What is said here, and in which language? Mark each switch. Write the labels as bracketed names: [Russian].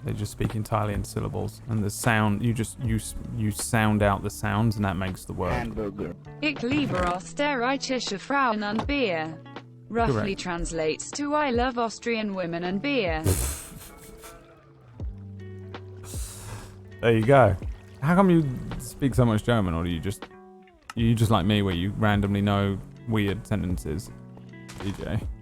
[English] They just speak entirely in syllables, and the sound you sound out the sounds, and that makes the word. Hamburger. [German] Ich liebe österreichische Frauen und Bier. [English] Roughly Correct. translates to I love Austrian women and beer. There you go. How come you speak so much German, or do you just like me, where you randomly know weird sentences, DJ?